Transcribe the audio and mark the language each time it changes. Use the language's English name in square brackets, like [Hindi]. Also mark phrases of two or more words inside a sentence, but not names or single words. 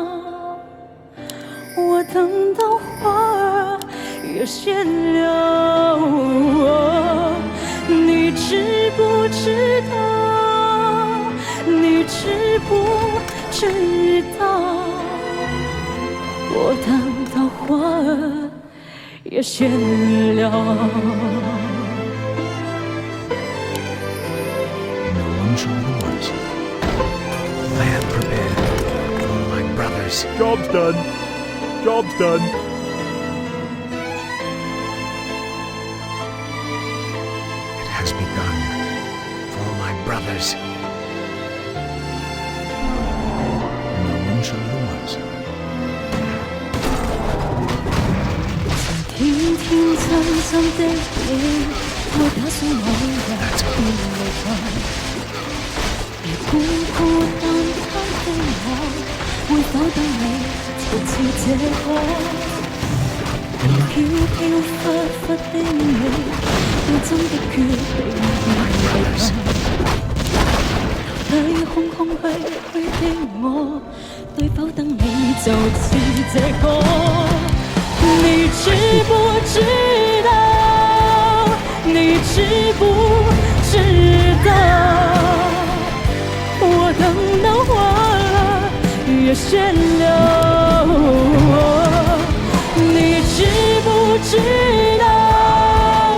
[Cantonese] 我等到花兒也謝了。你知不知道？你知不知道？我等到花兒也謝了。 [English] No one show me the words. I am prepared for my brothers. Job's done. Job's done. It has begun for my brothers. No one show me the words. [Cantonese] 天天真真的你，我打算某日便離開。而孤孤單單的我，會否等你就似這個？而飄飄忽忽的你，我真的決定要離開。留低空空虛虛的我，對否等你就似這個？你知不知道？你知不知道？我等到花兒也謝了。你知不知道？